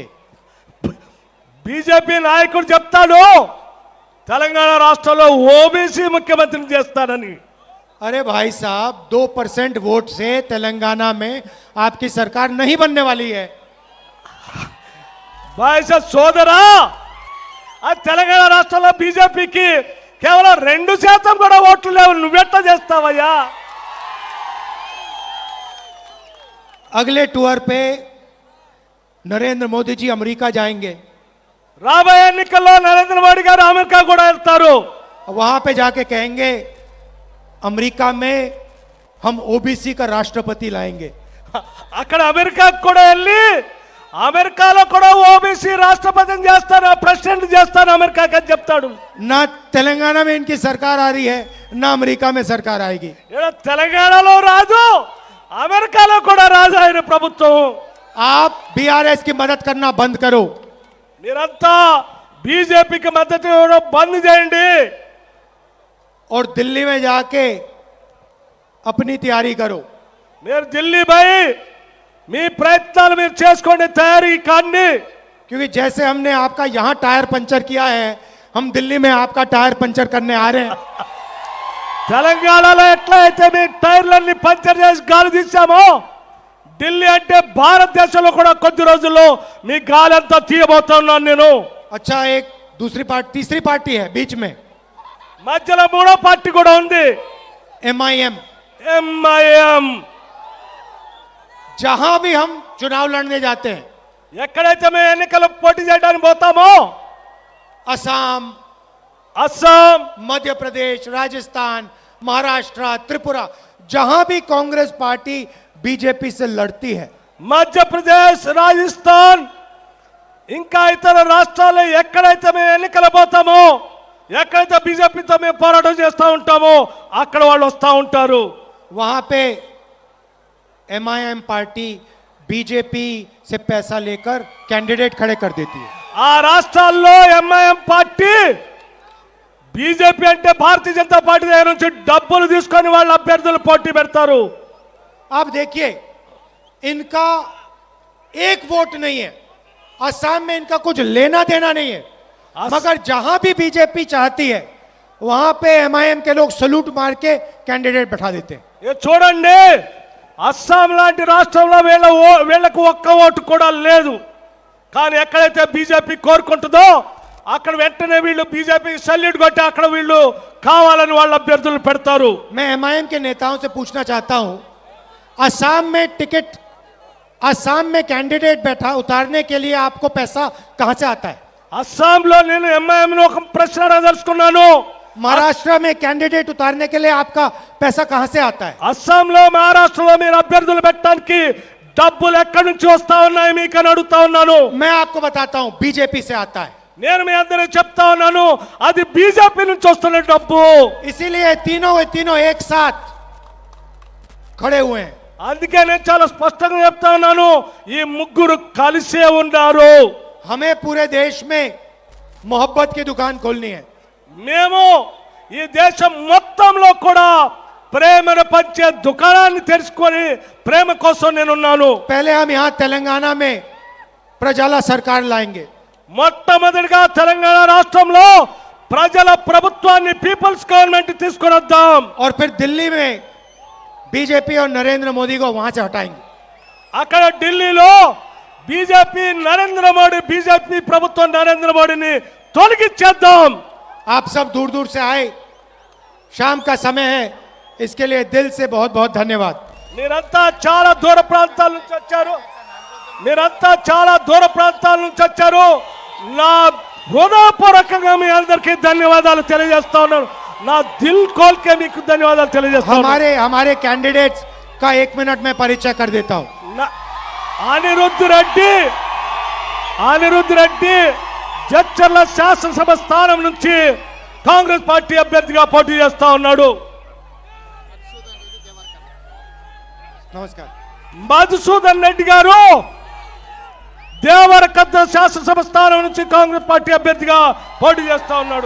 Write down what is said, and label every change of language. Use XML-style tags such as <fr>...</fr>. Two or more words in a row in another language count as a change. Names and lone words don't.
<te>బీజేపీ నాయకుడు చెప్తాడు తెలంగాణ రాష్ట్రంలో ఓబీసీ ముఖ్యమంత్రిని చేస్తానని.</te> <hi>अरे भाई साहब, 2% वोट से तेलंगाना में आपकी सरकार नहीं बनने वाली है।</hi> <te>బాయ్స సోదరా, ఆ తెలంగాణ రాష్ట్రంలో బీజేపీకి కేవలం 2% కూడా ఓట్లు లేవు. నువ్వెట్లా చేస్తావయ్యా?</te> <hi>अगले टूर पे नरेंद्र मोदी जी अमेरिका जाएंगे।</hi> <te>రాబోయే ఎన్నికల్లో నరేంద్ర మోడీ గారు అమెరికా కూడా వెళ్తారు.</te> <hi>वहां पे जाके कहेंगे अमेरिका में हम ओबीसी का राष्ट्रपति लाएंगे।</hi> <te>అక్కడ అమెరికాకు కూడా వెళ్ళి అమెరికాలో కూడా ఓబీసీ రాష్ట్రపతిని చేస్తాను, ప్రెసిడెంట్ చేస్తాను అమెరికాకి అని చెప్తాడు.</te> <hi>ना तेलंगाना में इनकी सरकार आ रही है, ना अमेरिका में सरकार आएगी।</hi> <te>ఇక్కడ తెలంగాణలో రాదు, అమెరికాలో కూడా రాదు ఆయన ప్రభుత్వం.</te> <hi>आप बीआरएस की मदद करना बंद करो।</hi> <te>మీరంతా బీజేపీకి మద్దతు ఇవ్వడం బంద్ చేయండి.</te> <hi>और दिल्ली में जाके अपनी तैयारी करो।</hi> <te>మీరు ఢిల్లీ పోయి మీ ప్రయత్నాలు మీరు చేసుకోండి, తయారీ కాండి.</te> <hi>क्योंकि जैसे हमने आपका यहां</hi> <en>tyre puncture</en> <hi>किया है, हम दिल्ली में आपका</hi> <en>tyre puncture</en> <hi>करने आ रहे हैं।</hi> <te>తెలంగాణలో ఎట్లా అయితే మీ టైర్లన్నీ పంచర్ చేసి గాలి తీసామో, ఢిల్లీ అంటే భారతదేశంలో కూడా కొద్ది రోజుల్లో మీ గాలి అంతా తీయబోతున్నాను నేను.</te> <hi>अच्छा, एक दूसरी पार्टी, तीसरी पार्टी है बीच में,</hi> <te>మధ్యలో 3వ పార్టీ కూడా ఉంది,</te> <hi>MIM।</hi> <te>ఎంఐఎం.</te> <hi>जहां भी हम चुनाव लड़ने जाते हैं,</hi> <te>ఎక్కడైతే మేము ఎన్నికలు పోటీ చేయడానికి పోతామో,</te> <hi>असम,</hi> <te>అస్సాం,</te> <hi>मध्य प्रदेश, राजस्थान, महाराष्ट्र, त्रिपुरा, जहां भी कांग्रेस पार्टी बीजेपी से लड़ती है,</hi> <te>మధ్యప్రదేశ్, రాజస్థాన్ ఇంకా ఇతర రాష్ట్రాల్లో ఎక్కడైతే మేము ఎన్నికలు పోతామో, ఎక్కడైతే బీజేపీతో మేము పోరాటం చేస్తూ ఉంటామో అక్కడ వాళ్ళు వస్తూ ఉంటారు.</te> <hi>वहां पे MIM पार्टी बीजेपी से पैसा लेकर कैंडिडेट खड़े कर देती है।</hi> <te>ఆ రాష్ట్రాల్లో ఎంఐఎం పార్టీ బీజేపీ అంటే భారతీయ జనతా పార్టీ దగ్గర నుంచి డబ్బులు తీసుకొని వాళ్ళ అభ్యర్థులు పోటీ పెడతారు.</te> <hi>आप देखिए, इनका एक वोट नहीं है, असम में इनका कुछ लेना देना नहीं है, मगर जहां भी बीजेपी चाहती है वहां पे MIM के लोग सलूट मार के कैंडिडेट बैठा देते हैं।</hi> <te>ఇది చూడండి, అస్సాం లాంటి రాష్ట్రంలో వీళ్ళకు ఒక్క ఓటు కూడా లేదు. కానీ ఎక్కడైతే బీజేపీ కోరుకుంటుందో అక్కడ వెంటనే వీళ్ళు బీజేపీ సల్యూట్ కొట్టి అక్కడ వీళ్ళు కావాలని వాళ్ళ అభ్యర్థులు పెడతారు.</te> <hi>मैं MIM के नेताओं से पूछना चाहता हूं, असम में टिकट, असम में कैंडिडेट बैठा उतारने के लिए आपको पैसा कहां से आता है?</hi> <te>అస్సాంలో నేను ఎంఐఎం ఒక ప్రశ్న అడగదలుచుకున్నాను.</te> <hi>महाराष्ट्र में कैंडिडेट उतारने के लिए आपका पैसा कहां से आता है?</hi> <te>అస్సాంలో, మహారాష్ట్రలో మీరు అభ్యర్థులు పెట్టడానికి డబ్బులు ఎక్కడి నుంచి వస్తా ఉన్నాయి మీకు అని అడుగుతా ఉన్నాను.</te> <hi>मैं आपको बताता हूं, बीजेपी से आता है।</hi> <te>నేను మీ అందరికి చెప్తా ఉన్నాను, అది బీజేపీ నుంచి వస్తున్న డబ్బు.</te> <hi>इसीलिए तीनों एक साथ खड़े हुए हैं।</hi> <te>అందుకే నేను చాలా స్పష్టంగా చెప్తా ఉన్నాను, ఈ ముగ్గురు కలిసే ఉన్నారు.</te> <hi>हमें पूरे देश में मोहब्बत की दुकान खोलनी है।</hi> <te>మేము ఈ దేశం మొత్తంలో కూడా ప్రేమను పంచే దుకాణాన్ని తెరుచుకొని ప్రేమ కోసం నేనున్నాను.</te> <hi>पहले हम यहाँ तेलंगाना में प्रजाला सरकार लाएंगे।</hi> <te>మొట్టమొదటిగా తెలంగాణ రాష్ట్రంలో ప్రజల ప్రభుత్వాన్ని,</te> <en>people's government</en> <te>తీసుకొని వద్దాం.</te> <hi>और फिर दिल्ली में बीजेपी और नरेंद्र मोदी को वहां से हटाएंगे।</hi> <te>అక్కడ ఢిల్లీలో బీజేపీ ప్రభుత్వం నరేంద్ర మోడీని తొలగించేద్దాం.</te> <hi>आप सब दूर दूर से आए, शाम का समय है, इसके लिए दिल से बहुत बहुत धन्यवाद।</hi> <te>మీరంతా చాలా దూర ప్రాంతాల నుంచి వచ్చారు, నా హృదయపూర్వకంగా మీ అందరికీ ధన్యవాదాలు తెలియజేస్తా ఉన్నాను. నా</te> <hi>दिल खोलके</hi> <te>మీకు ధన్యవాదాలు తెలియజేస్తా ఉన్నాను.</te> <hi>हमारे कैंडिडेट्स का 1 मिनट में परिचय कर देता हूं।</hi> <te>అనిరుద్ధ్ రెడ్డి జడ్చర్ల శాసనసభ స్థానం నుంచి కాంగ్రెస్ పార్టీ అభ్యర్థిగా పోటీ చేస్తా ఉన్నాడు.</te> <hi>नमस्कार।</hi> <te>మధుసూదన్ రెడ్డి గారు దేవరకద్ద శాసనసభ స్థానం నుంచి కాంగ్రెస్ పార్టీ అభ్యర్థిగా పోటీ చేస్తా ఉన్నాడు.</te>